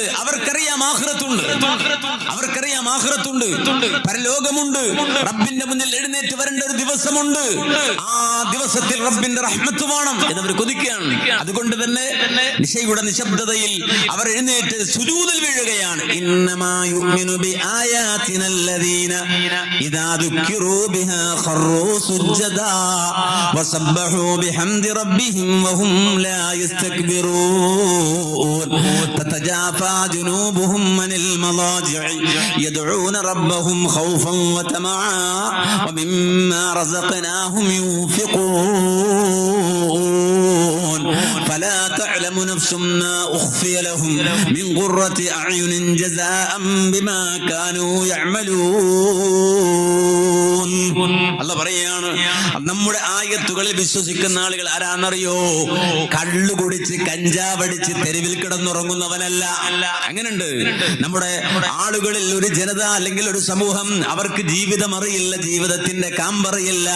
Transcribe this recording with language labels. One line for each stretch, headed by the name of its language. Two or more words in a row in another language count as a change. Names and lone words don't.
Malayalam: അവർക്കറിയാം ആഖിറത്തുണ്ട്, അവർക്കറിയാം ആഖിറത്തുണ്ട്, പരലോകമുണ്ട്, റബ്ബിന്റെ മുന്നിൽ എഴുന്നേറ്റ് വരേണ്ട ഒരു ദിവസമുണ്ട്. ആ ദിവസത്തിൽ റബ്ബിന്റെ റഹ്മത്ത് വേണം എന്നവർ കൊതിക്കുകയാണ്. അതുകൊണ്ട് തന്നെ നിശയുടെ നിശബ്ദതയിൽ അവർ എഴുന്നേറ്റ് സുജൂദിൽ വീഴുകയാണ്.
Arabic: ഇന്നമാ يؤمن بآياتنا الذين إذا ذكروا بها خروا سجدا وسبحوا بحمد ربهم وهم لا يستكبرون تتجافى جنوبهم عن المضاجع يدعون ربهم خوفا وطمعا ومما رزقناهم ينفقون فلا تعلم نفس ما أخفي لهم من قرة أعين جزاء بما كانوا يعملون.
Malayalam: അല്ലാഹു പറയാണ്, നമ്മുടെ ആയത്തുകളിൽ വിശ്വസിക്കുന്ന ആളുകൾ ആരാന്നറിയോ? കള്ളു കുടിച്ച് കഞ്ചാവടിച്ച് തെരുവിൽ കിടന്നുറങ്ങുന്നവനല്ല. അങ്ങനെയുണ്ട് നമ്മുടെ ആളുകളിൽ ഒരു ജനത അല്ലെങ്കിൽ ഒരു സമൂഹം, അവർക്ക് ജീവിതം അറിയില്ല, ജീവിതത്തിന്റെ കാമ്പറിയില്ല.